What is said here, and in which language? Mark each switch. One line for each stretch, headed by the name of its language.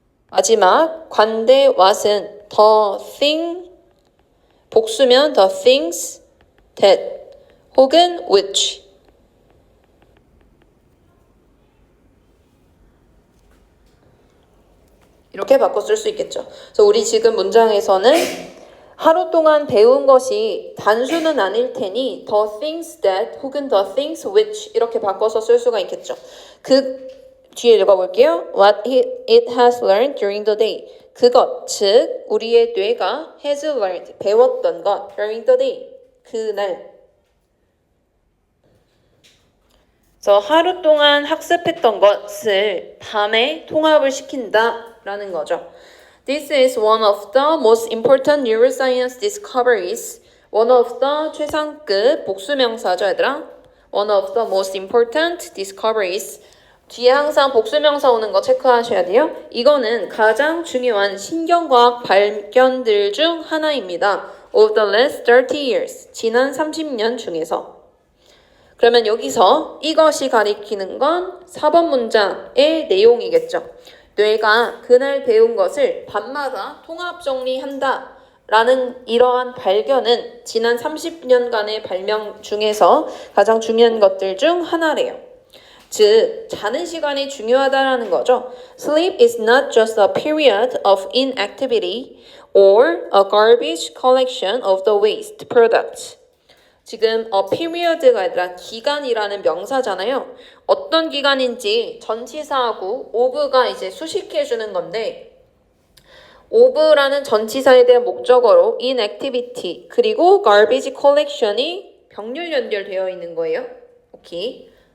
Korean: 마지막 관대 what은 the thing 복수면
English: the things that
Korean: 혹은 which 이렇게 바꿔 쓸 수 있겠죠. 그래서 우리 지금 문장에서는 하루 동안 배운 것이 단수는 아닐 테니
English: the things that
Korean: 혹은
English: the things which
Korean: 이렇게 바꿔서 쓸 수가 있겠죠. 그 뒤에 읽어볼게요.
English: What it has learned during the day.
Korean: 그것, 즉 우리의 뇌가
English: has learned,
Korean: 배웠던 것
English: during the day,
Korean: 그날. 그래서 하루 동안 학습했던 것을 밤에 통합을 시킨다라는 거죠.
English: This is one of the most important neuroscience discoveries. One of the
Korean: 최상급 복수명사죠, 얘들아.
English: One of the most important discoveries.
Korean: 뒤에 항상 복수명사 오는 거 체크하셔야 돼요. 이거는 가장 중요한 신경과학 발견들 중 하나입니다.
English: Of the last 30 years.
Korean: 지난 30년 중에서. 그러면 여기서 이것이 가리키는 건 4번 문장의 내용이겠죠. 뇌가 그날 배운 것을 밤마다 통합 정리한다 라는 이러한 발견은 지난 30년간의 발명 중에서 가장 중요한 것들 중 하나래요. 즉, 자는 시간이 중요하다라는 거죠.
English: Sleep is not just a period of inactivity or a garbage collection of the waste products.
Korean: 지금 period가 아니라 기간이라는 명사잖아요. 어떤 기간인지 전치사하고 of가 이제 수식해 주는 건데 of라는 전치사에 대한 목적어로 inactivity 그리고 garbage collection이 병렬 연결되어 있는 거예요. 오케이.